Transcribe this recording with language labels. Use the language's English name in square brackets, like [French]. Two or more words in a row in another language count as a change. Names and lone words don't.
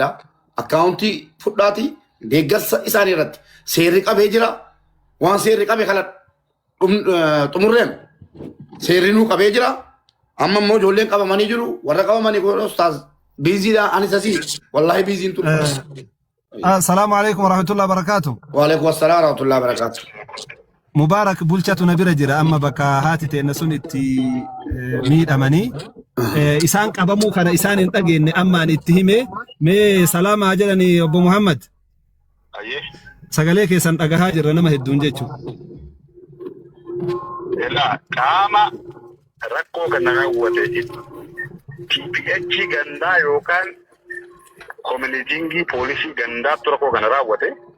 [Oromo] Akkaawuntii fudhaati deeggarsa isaanii irratti seerri qabee jira. Waan seerri qabe kana xumurreem seerri nuu qabee jira. Amma immoo ijoolleen qabamanii jiru. Warra qabamanii kun ustaaz biiziidhaan anis asii wallaahi biiziin ture. [Arabic] السلام عليكم ورحمة الله وبركاته. وعليكم السلام ورحمة الله وبركاته. [Oromo] Mubarak bulchatu na bira jira amma bakka haati ta'e sun itti miidhamanii isaan qabamuu kana isaan hin dhageenye amma an itti hime mee salaamaa jedhani obbo Muhammad. Sagalee keessan dhagahaa jirra nama hedduun jechuudha. Qaama rakkoo kana raawwate TPH gandaa yookaan koominiitiingii poolisii gandaatti rakkoo kana raawwate.